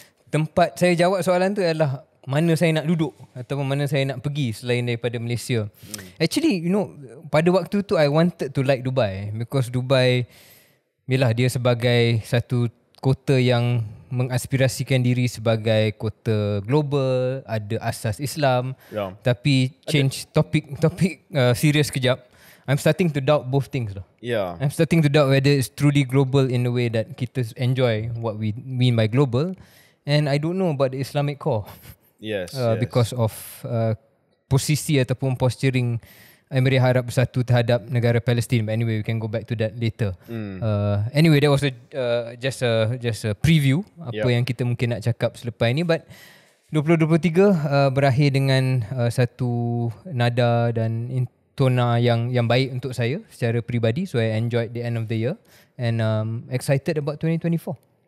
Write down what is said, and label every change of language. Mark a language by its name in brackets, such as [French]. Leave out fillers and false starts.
[Malay] Tempat saya jawab soalan tu adalah mana saya nak duduk ataupun mana saya nak pergi selain daripada Malaysia. [English] Actually, [Malay] pada waktu tu [English] I wanted to like Dubai because [Malay] Dubai, yalah, dia sebagai satu kota yang mengaspirasikan diri sebagai kota global, ada asas Islam. Tapi change topik serius kejap. [English] I'm starting to doubt both things lah. I'm starting to doubt whether it's truly global in the way that [Malay] kita [English] enjoy what we mean by global, and I don't know about the Islamic core. Yes. Because of [Malay] posisi ataupun [English] posturing [Malay] Emirat Arab Bersatu terhadap negara Palestin. [English] But anyway, we can go back to that later. Anyway, that was just a preview [Malay] apa yang kita mungkin nak cakap selepas ini. [English] But [Malay] 2023 berakhir dengan satu nada dan tona yang baik untuk saya secara peribadi. [English] So I enjoyed the end of the year and excited about 2024.